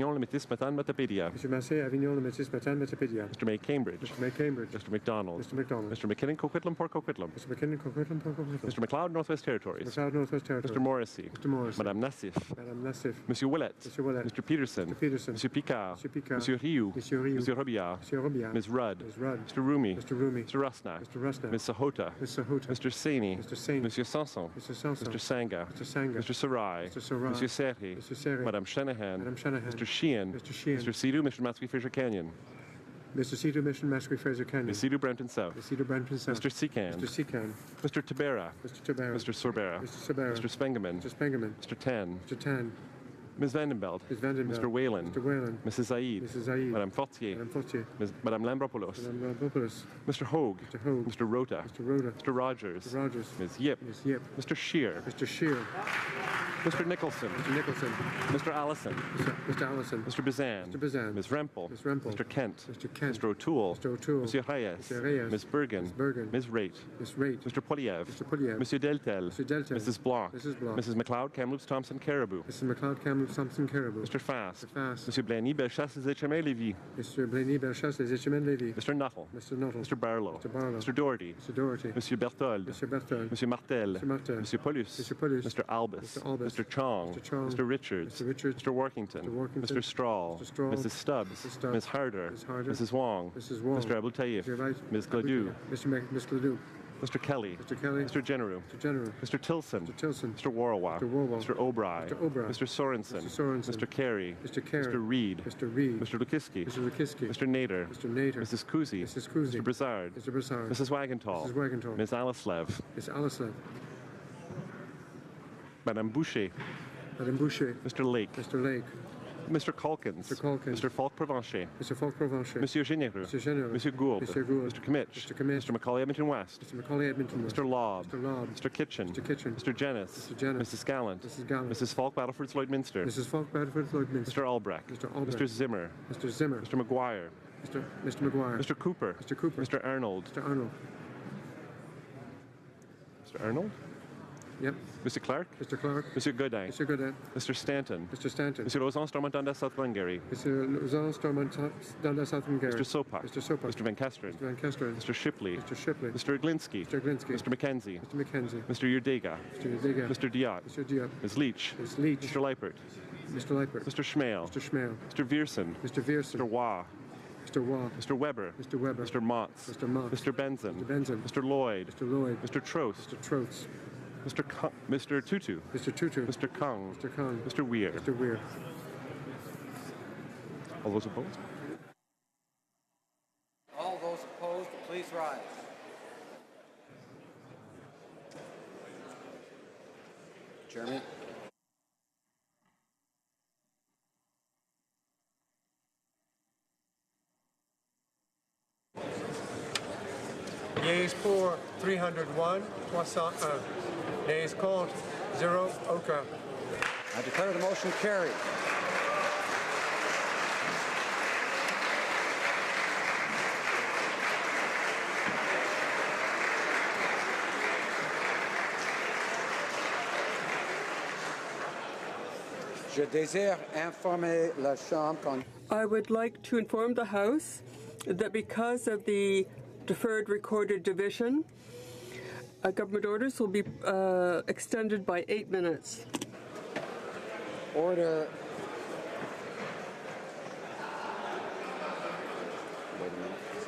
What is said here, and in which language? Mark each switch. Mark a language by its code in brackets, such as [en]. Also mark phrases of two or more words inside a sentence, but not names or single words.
[en] Métis, Matane, Matapédia. Mr. Massey, Avignon, Le Métis, Matane, Matapédia. Mr. May, Cambridge. Mr. May, Cambridge. Mr. McDonald. Mr. McDonald. Mr. McKinnon, Coquitlam, Port Coquitlam. Mr. McKinnon, Coquitlam, Port Coquitlam. Mr. McLeod, Northwest Territories. Mr. McLeod, Northwest Territories. Mr. Morrissey. Mr. Morrissey. Madame Nassif. Madame Nassif. Monsieur Willett. Monsieur Willett. Mr. Peterson. Mr. Peterson. Peterson. Monsieur Picard. Monsieur Picard. Monsieur Rioux. Monsieur Rioux. Monsieur Robillard. Monsieur Robillard. Ms. Rudd. Ms. Rudd. Mr. Rumi. Mr. Rumi. Mr. Rusnak. Mr. Rusnak. Ms. Sahota. Ms. Sahota. Mr. Saini. Mr. Saini. Monsieur Sanson. Mr. Sanson. Mr. Sanga. Mr. Sanga. Mr. Sarai. Mr. Sarai. Monsieur Serri. Mr. Serri. Madame Shanahan. Madame Shanahan. Mr. Sheehan. Mr. Sheehan. Mr. Sidhu. Mr. Matsui Fraser Canyon. Mr. Cedar Mission, Masquerade Fraser Canyon. Ms. Sidhu Brampton South. Mr. Cedar Brampton South. Mr. Secan. Mr. Secan. Mr. Tabera. Mr. Tabera. Mr. Sorbera. Mr. Sorbera. Mr. Spengeman. Mr. Spengeman. Mr. Tan. Mr. Tan. Ms. Vandenbelt. Ms. Vandenbelt. Mr. Whalen. Mr. Whalen. Mrs. Zaid. Mrs. Zaid. Madame Fortier. Madame Fortier. Madame Lambropoulos. Madame Lambropoulos. Mr. Hogue. Mr. Hogue. Mr. Rota. Mr. Rhoda. Mr. Rogers. Mr. Rogers. Ms. Yip. Ms. Yip. Mr. Shear. Mr. Shear. Mr. Nicholson. Mr. Nicholson. Mr. Allison. Mr. Allison. Mr. Bazan. Mr. Bazan. Ms. Rempel. Ms. Rempel. Mr. Kent. Mr. Kent. Mr. O'Toole. Mr. O'Toole. Monsieur Reyes. Mr. Reyes. Ms. Bergen. Ms. Bergen. Ms. Raitt. Ms. Raitt. Mr. Poliev. Mr. Poliev. Monsieur Deltel. Mr. Deltel. Mrs. Bloch. Mrs. Bloch. Mrs. McLeod, Kamloops, Thompson, Caribou. Mrs. McLeod, Kamloops, Thompson, Caribou. Mr. Fast. Mr. Fast. Monsieur Blaney, Bellechasse, Les Échemins, Lévis. Mr. Blaney, Bellechasse, Les Échemins, Lévis. Mr. Nuttall. Mr. Nuttall. Mr. Barlow. Mr. Barlow. Mr. Doherty. Mr. Doherty. Monsieur Berthold. Mr. Berthold. Monsieur Martel. Mr. Martel. Monsieur Paulus. Mr. Paulus. Mr. Albus. Mr. Albus. Mr. Chong. Mr. Chong. Mr. Richards. Mr. Richards. Mr. Workington. Mr. Workington. Mr. Strahl. Mr. Strahl. Mrs. Stubbs. Mrs. Stubbs. Ms. Harder. Ms. Harder. Mrs. Wong. Mrs. Wong. Mr. Abou Taïf. Mr. Wright. Ms. Gladue. Miss Gladue. Mr. Kelly. Mr. Kelly. Mr. General. Mr. General. Mr. Tilson. Mr. Tilson. Mr. Warwa. Mr. Warwa. Mr. O'Bry. Mr. O'Bry. Mr. Sorensen. Mr. Sorensen. Mr. Carey. Mr. Carey. Mr. Reed. Mr. Reed. Mr. Lukiski. Mr. Lukiski. Mr. Nader. Mr. Nader. Mrs. Kuzi. Mrs. Kuzi. Mr. Broussard. Mr. Broussard. Mrs. Wagenthal. Mrs. Wagenthal. Ms. Alislev. Miss Alislev. Madame Boucher. Madame Boucher. Mr. Lake. Mr. Lake. Mr. Calkins. Mr. Calkins. Mr. Falk Provencher. Mr. Falk Provencher. Monsieur Généreux. Mr. Généreux. Monsieur Gould. Monsieur Gould. Mr. Kimmich. Mr. Kimmich. Mr. Macaulay Edmonton West. Mr. Macaulay Edmonton West. Mr. Lobb. Mr. Lobb. Mr. Kitchen. Mr. Kitchen. Mr. Jennis. Mr. Jennis. Mrs. Gallant. Mrs. Gallant. Mrs. Falk Battleford's Lloydminster. Mrs. Falk Bradford Lloydminster. Mr. Albrecht. Mr. Albrecht. Mr. Zimmer. Mr. Zimmer. Mr. McGuire. Mr. McGuire. Mr. Cooper. Mr. Cooper. Mr. Arnold. Mr. Arnold. Mr. Arnold? Yep. Mr. Clark? Mr. Clark. Monsieur Godin. Mr. Godin. Mr. Stanton. Mr. Stanton. Mr. Lausanne Stormont Dundas South Glengarry. Mr. Lausanne Stormont Dundas South Glengarry. Mr. Sopak. Mr. Sopak. Mr. Van Kesteren. Mr. Van Kesteren. Mr. Shipley. Mr. Shipley. Mr. Glinsky. Mr. Glinsky. Mr. Mackenzie. Mr. Mackenzie. Mr. Yurdega. Mr. Yurdega. Mr. Diot. Mr. Diop. Ms. Leach. Ms. Leach. Mr. Leipert. Mr. Leipert. Mr. Schmale. Mr. Schmale. Mr. Viersen. Mr. Viersen. Mr. Waugh. Mr. Waugh. Mr. Weber. Mr. Weber. Mr. Motz. Mr. Motz. Mr. Benson. Mr. Benson. Mr. Lloyd. Mr. Lloyd. Mr. Trost. Mr. Trost. Mr. Tutu. Mr. Tutu. Mr. Kung. Mr. Kung. Mr. Weir. Mr. Weir. All those opposed? All those opposed, please rise. Chairman. Yeas pour 301, 301. Nays [fr] contre 0, aucun. [en] I declare the motion carried. [fr] Je désire informer la Chambre. [en] I would like to inform the House that because of the deferred recorded division, government orders will be extended by 8 minutes. Order. Wait a minute.